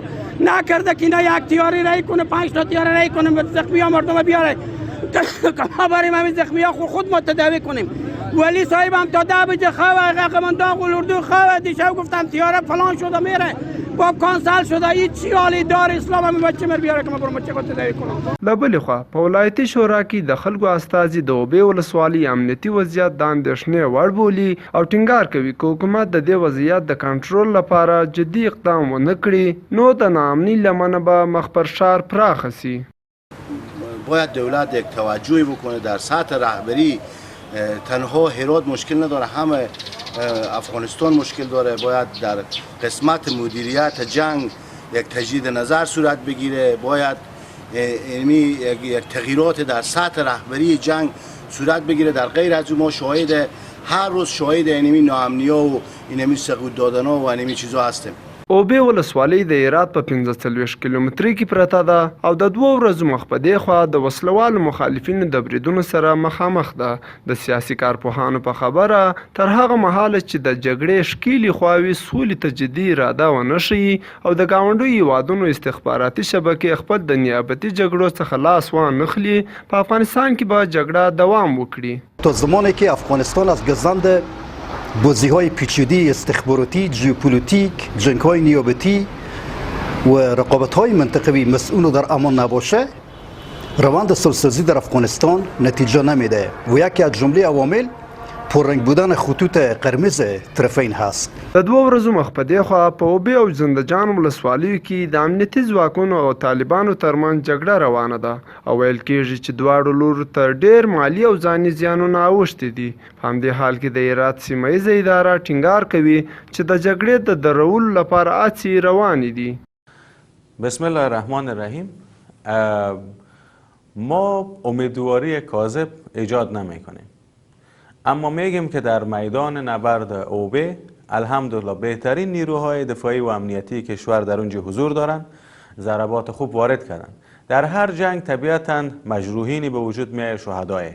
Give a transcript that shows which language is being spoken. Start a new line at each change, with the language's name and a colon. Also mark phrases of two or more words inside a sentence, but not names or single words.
Persian: نکرده که اینا یک تیاری رای کنه، 5 تا تیاری رای کنه به زخمی ها مردم بیاره. ما بریم همین زخمی ها خود ما تداوی کنیم. ولی صاحب هم تا 10 بجه خواه قماندان اردو خواه دیشب گفتم تیاره فلان شده میره با کانسل شده. هیچ حالی دار اسلام هم بچه مر بیاره که ما برم بچه کو تداوی کنم.
Pashto: له بلې خوا په ولایتي شورا کې د خلکو استازي د اوبې ولسوالۍ امنیتي وضعیت د اندېښنې وړ بولي او ټینګار کوي که حکومت د دې وضعیت د کنټرول لپاره جدي اقدام ونه کړي نو د ناامنۍ لمنه به مخ پر شار پراخه سي.
Persian: باید دولت یک توجهی بکنه در سطح رهبری. تنها هرات مشکل نداره، همه افغانستان مشکل داره. باید در قسمت مدیریت جنگ یک تجدید نظر صورت بگیره. باید یک تغییرات در سطح رهبری جنگ صورت بگیره. در غیر از اون ما شاهد هر روز شاهد اینمی ناامنی‌ها و اینمی سقوط دادن‌ها و اینمی چیزا هستیم.
Pashto: اوبې ولسوالۍ د هرات په 45 کیلومترۍ کې پرته ده او د 2 ورځو مخ په دې خوا د وسلوالو مخالفینو د بریدونو سره مخامخ ده. د سیاسي کارپوهانو په خبره تر هغه مهاله چې د جګړې ښکېلې خواوې سولې ته جدي اراده ونه ښیي او د ګاونډیو هیوادونو استخباراتي شبکې خپل د نیابتي جګړو څخه لاس وانخلي، په افغانستان کې به جګړه دوام وکړي.
Persian: تا زمانی که افغانستان از گزند بازی‌های پیچیده استخباراتی، ژئوپلیتیک، جنگ‌های نیابتی و رقابت‌های منطقوی مسئول در امان نباشه، روند صلح‌سازی در افغانستان نتیجه نمیده و یکی از جمله عوامل پررنگ بودن خطوط قرمز طرفین هست.
Pashto: د 2 ورځو مخ په دې خوا په اوبې او زندهجان ولسوالیو کې د امنیتي ځواکونو او طالبانو ترمنځ جګړه روانه ده او ویل کېږي چې دواړو لورو ته ډېر مالي او ځاني زیانونه اوښتي دي. په همدې حال کې د هرات سیمه ییزه اداره ټینګار کوي چې د جګړې د درولو لپاره هڅې روانې دي.
Arabic: بسم الله الرحمن الرحیم.
Persian: ما امیدواری کاذب ایجاد نمی‌کنیم، اما میگیم که در میدان نبرد اوبه الحمدلله بهترین نیروهای دفاعی و امنیتی کشور در اونجا حضور دارند، ضربات خوب وارد کردند. در هر جنگ طبیعتاً مجروحینی به وجود میاد، شهدای.